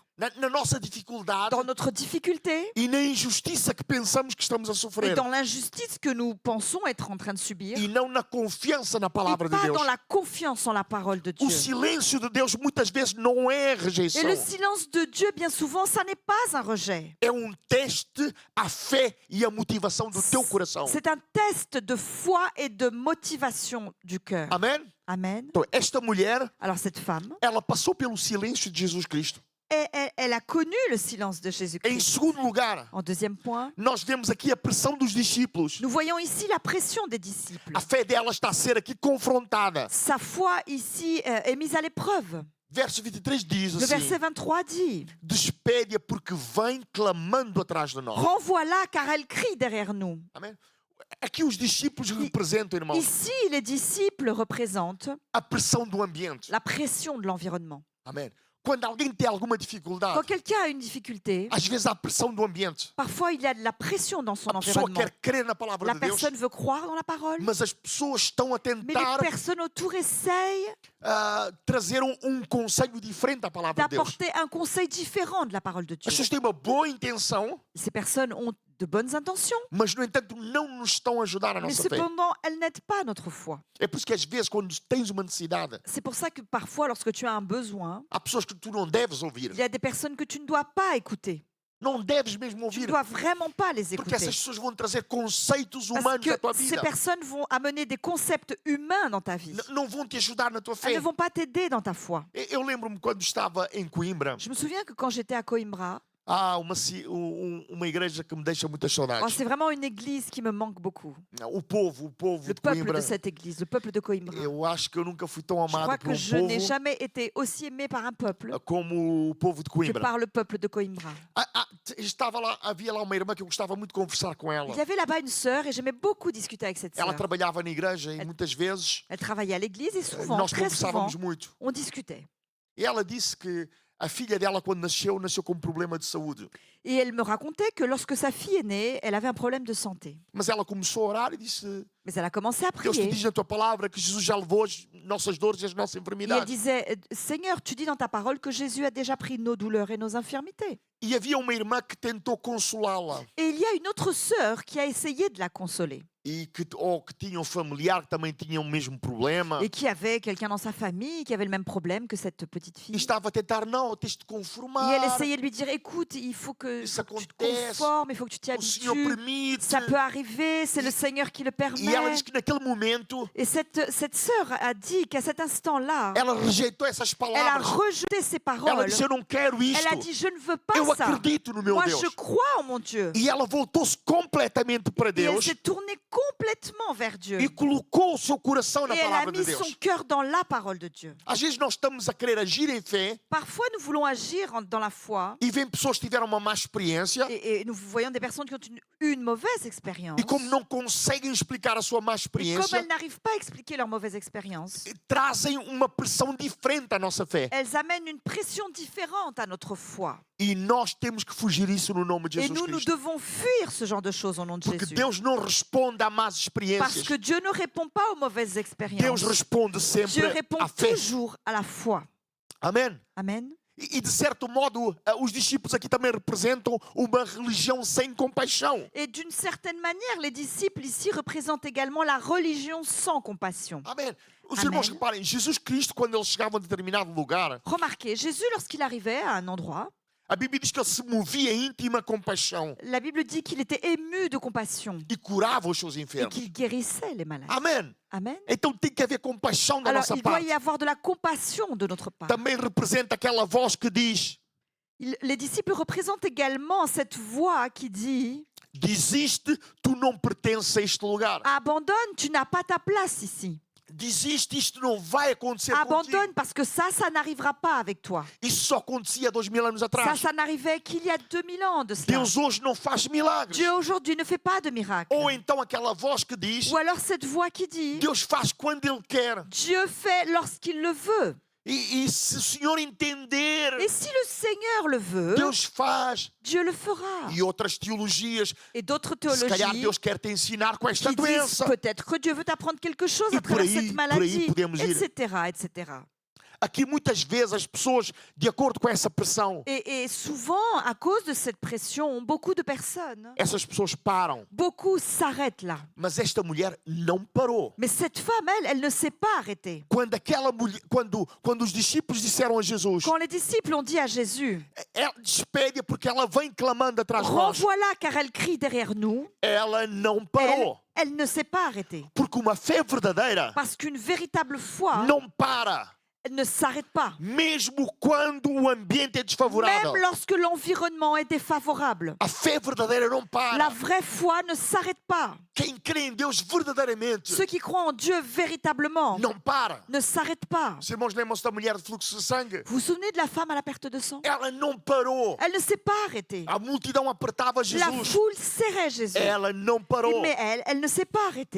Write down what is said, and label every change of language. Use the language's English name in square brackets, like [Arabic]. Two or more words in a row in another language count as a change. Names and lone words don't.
[Portuguese] na nossa dificuldade [French] dans notre difficulté [Portuguese] e na injustiça que pensamos que estamos a [French] et [Portuguese] sofrer. [French] dans l'injustice que nous pensons être en train de subir, [Portuguese] E não na confiança na [French] et [Portuguese] palavra de [French] pas [Portuguese] Deus. [French] dans la confiance en la parole de [Portuguese] O [French] Dieu. [Portuguese] silêncio de Deus muitas vezes não é [French] Et [Portuguese] rejeição. [French] le silence de Dieu, bien souvent, ça n'est pas un rejet. [Portuguese] É teste à fé e à motivação do teu coração. [French] C'est un test de foi et de motivation du cœur. [Portuguese] Amém? [French] Amen. [Portuguese] Então, esta mulher, [French] Alors cette femme, [Portuguese] ela passou pelo silêncio de Jesus Cristo. [French] elle a connu le silence de [Portuguese] Em [French] Jésus-Christ. [Portuguese] segundo lugar, [French] En deuxième point, [Portuguese] nós vemos aqui a pressão dos discípulos. [French] nous voyons ici la pression des disciples. [Portuguese] A fé dela está a ser aqui confrontada. [French] Sa foi ici est mise à l'épreuve. [Portuguese] Verso 23 diz [French] Le verset [Portuguese] assim: [French] 23 dit [Portuguese] despede-a porque vem clamando atrás de nós. [French] renvoie-la car elle crie derrière nous. [Portuguese] Amém? Aqui os discípulos representam, irmãos, [French] Ici, les disciples représentent [Portuguese] a pressão do ambiente. [French] la pression de l'environnement. [Portuguese] Amém? Quando alguém tem alguma [French] Quand [Portuguese] dificuldade, [French] quelqu'un a une difficulté, [Portuguese] às vezes há pressão do ambiente. [French] parfois il y a de la pression dans son [Portuguese] A pessoa [French] environnement. [Portuguese] quer crer na palavra [French] La [Portuguese] de Deus, [French] personne veut croire dans la parole, [Portuguese] mas as pessoas estão a [French] mais les [Portuguese] tentar [French] personnes autour essayent [Portuguese] trazer conselho diferente à palavra de Deus. [French] d'apporter un conseil différent de la parole de [Portuguese] As [French] Dieu. [Portuguese] pessoas têm uma boa intenção, [French] Ces personnes ont de bonnes intentions, [Portuguese] mas, no entanto, não nos estão a ajudar a [French] mais [Portuguese] nossa fé. [French] cependant, elles n'aident pas notre foi. [Portuguese] É por isso que, às vezes, quando tens uma necessidade, [French] C'est pour ça que parfois, lorsque tu as un besoin, [Portuguese] há pessoas que tu não deves ouvir. [French] il y a des personnes que tu ne dois pas écouter. [Portuguese] Não deves mesmo [French] Tu ne [Portuguese] ouvir. [French] dois vraiment pas les [Portuguese] Porque [French] écouter. [Portuguese] essas pessoas vão trazer conceitos [French] Parce [Portuguese] humanos à tua [French] que ces [Portuguese] vida. [French] personnes vont amener des concepts humains dans ta vie. [Portuguese] Não vão te ajudar na tua [French] Elles [Portuguese] fé. [French] ne vont pas t'aider dans ta foi. [Portuguese] Eu lembro-me quando estava em Coimbra, [French] Je me souviens que quand j'étais à Coimbra, [Portuguese] Há uma igreja que me deixa muitas [French] Oh, [Portuguese] saudades. [French] c'est vraiment une église qui me manque beaucoup. [Portuguese] O povo [French] Le [Portuguese] de [French] peuple [Portuguese] Coimbra. [French] de cette église, le peuple de Coimbra. [Portuguese] Eu acho que eu nunca fui tão [French] Je crois [Portuguese] amado por [French] que je n'ai jamais été aussi aimé par un peuple [Portuguese] como o povo de [French] que [Portuguese] Coimbra. [French] par le peuple de Coimbra. [Portuguese] Estava lá, havia lá uma irmã que eu gostava muito de conversar com ela. [French] Il y avait là-bas une sœur et j'aimais beaucoup discuter avec cette [Portuguese] Ela [French] sœur. [Portuguese] trabalhava na igreja e [French] Elle- [Portuguese] muitas vezes [French] Elle travaillait à l'église et souvent, [Portuguese] nós [French] très souvent, [Portuguese] conversávamos muito. [French] on discutait. [Portuguese] E ela disse que a filha dela, quando nasceu com um problema de saúde. [French] Et elle me racontait que lorsque sa fille est née, elle avait un problème de santé. [Portuguese] Mas ela começou a orar e disse: [French] Mais elle a commencé à [Portuguese] Deus te [French] prier. [Portuguese] diz na tua palavra que Jesus já levou as nossas dores e as nossas [French] Et elle [Portuguese] enfermidades. [French] disait, Seigneur, tu dis dans ta parole que Jésus a déjà pris nos douleurs et nos infirmités. [Portuguese] E havia uma irmã que tentou consolá-la [French] Et il y a une autre sœur qui a essayé de la consoler [Portuguese] ou que tinha um familiar que também tinha o mesmo problema. [French] et qui avait quelqu'un dans sa famille qui avait le même problème que cette petite [Portuguese] E [French] fille. [Portuguese] estava a tentar, não, tens de [French] Et elle [Portuguese] conformar. [French] essayait de lui dire, écoute, il faut que [Portuguese] Isso [French] tu te [Portuguese] acontece. [French] conformes, il faut que tu t'y [Portuguese] O Senhor [French] habitues. [Portuguese] permite. [French] Ça peut arriver, c'est le Seigneur qui le [Portuguese] E ela [French] permet. [Portuguese] disse que naquele momento [French] Et cette sœur a dit qu'à cet instant-là, [Portuguese] ela rejeitou essas [French] elle a [Portuguese] palavras. [French] rejeté ces [Portuguese] Ela [French] paroles. [Portuguese] disse: eu não quero [French] Elle a [Portuguese] isto. [French] dit, je ne veux pas [Portuguese] Eu [French] ça. [Portuguese] acredito no meu [French] Moi, [Portuguese] Deus. [French] je crois en mon Dieu. [Portuguese] E ela voltou-se completamente para [French] Et elle [Portuguese] Deus [French] s'est tournée complètement vers Dieu. [Portuguese] e colocou o seu coração na [French] Et elle a [Portuguese] palavra de [French] mis [Portuguese] Deus. [French] son cœur dans la parole de Dieu. [Portuguese] Às vezes nós estamos a querer agir em fé [French] Parfois, nous voulons agir dans la foi [Portuguese] e vem pessoas que tiveram uma má experiência [French] et nous voyons des personnes qui ont une mauvaise expérience. [Portuguese] e como não conseguem explicar a sua má [French] Et comme [Portuguese] experiência, [French] elles n'arrivent pas à expliquer leur mauvaise expérience, [Portuguese] trazem uma pressão diferente à nossa fé. [French] elles amènent une pression différente à notre foi. [Portuguese] E nós temos que fugir isso no nome de [French] Et [Portuguese] Jesus [French] nous [Portuguese] Cristo. [French] devons fuir ce genre de choses au nom de [Portuguese] Porque [French] Jésus. [Portuguese] Deus não responde a más [French] Parce [Portuguese] experiências. [French] que Dieu ne répond pas aux mauvaises [Portuguese] Deus [French] expériences. [Portuguese] responde [French] Dieu [Portuguese] sempre [French] répond [Portuguese] à fé. [French] toujours à la foi. [Portuguese] Amém? [French] Amen. [Portuguese] E de certo modo, os discípulos aqui também representam uma religião sem compaixão. [French] Et d'une certaine manière, les disciples ici représentent également la religion sans compassion. [Portuguese] Amém? Os Amém. irmãos reparem, Jesus Cristo, quando eles chegavam a determinado lugar, [French] Remarquez, Jésus, lorsqu'il arrivait à un endroit, [Portuguese] a Bíblia diz que ele se movia em íntima compaixão [French] la Bible dit qu'il était ému de compassion [Portuguese] e curava os seus [French] et [Portuguese] enfermos. [French] qu'il guérissait les malades. [Portuguese] Amém? [French] Amen. [Portuguese] Então tem que haver compaixão da [French] Alors, [Portuguese] nossa [French] il doit [Portuguese] parte. [French] y avoir de la compassion de notre part. [Portuguese] Também representa aquela voz que diz: [French] Les disciples représentent également cette voix qui dit [Portuguese] desiste, tu não pertences a este lugar. [French] abandonne, tu n'as pas ta place ici. [Portuguese] Desiste, isto não vai acontecer contigo. [French] Abandonne parce que ça n'arrivera pas avec toi. [Portuguese] Isso só acontecia 2000 anos [French] Ça, [Portuguese] atrás. [French] ça n'arrivait qu'il y a 2000 ans de cela. [Portuguese] Deus hoje não faz milagres. [French] Dieu aujourd'hui ne fait pas de miracles. [Portuguese] Ou então aquela voz que diz: [French] Ou alors cette voix qui dit [Portuguese] Deus faz quando Ele quer. [French] Dieu fait lorsqu'il le veut. [Portuguese] E se o Senhor entender, [French] Et si le Seigneur le veut, [Portuguese] Deus faz. [French] Dieu le fera. [Portuguese] E outras teologias, [French] Et d'autres [Portuguese] se calhar [French] théologies [Portuguese] Deus quer te ensinar com esta [French] qui disent [Portuguese] doença. [French] peut-être que Dieu veut t'apprendre quelque chose Et à travers [Portuguese] por aí [French] cette maladie, [Portuguese] podemos ir. [French] etc., etc. [Portuguese] Aqui muitas vezes as pessoas, de acordo com essa pressão, [French] Et souvent, à cause de cette pression, beaucoup de personnes, [Portuguese] essas pessoas param. [French] beaucoup s'arrêtent là. [Portuguese] Mas esta mulher não parou. [French] Mais cette femme, elle ne s'est pas arrêtée. [Portuguese] Quando aquela mulher, quando os discípulos disseram a Jesus: [French] Quand les disciples ont dit à Jésus, [Portuguese] ela despede porque ela vem clamando atrás de nós. [French] renvoie-la car elle crie derrière nous, [Portuguese] Ela não parou. [French] elle ne s'est pas arrêtée. [Portuguese] Porque uma fé verdadeira [French] Parce qu'une véritable foi, [Portuguese] não para. [French] elle ne s'arrête pas. [Portuguese] Mesmo quando o ambiente é desfavorável. [French] Même lorsque l'environnement est défavorable. [Portuguese] A fé verdadeira não [French] La [Portuguese] para. [French] vraie foi ne s'arrête pas. [Portuguese] Quem crê em Deus verdadeiramente [French] Ceux qui croient en Dieu véritablement [Portuguese] não para. [French] ne s'arrêtent pas. [Portuguese] Os irmãos lembram-se da mulher de fluxo de sangue? [French] Vous vous souvenez de la femme à la perte de sang? [Portuguese] Ela não parou. [French] Elle ne s'est pas arrêtée. [Portuguese] A multidão apertava [French] La [Portuguese] Jesus. [French] foule serrait Jésus. [Portuguese] Ela não parou. [French] Mais elle ne s'est pas arrêtée.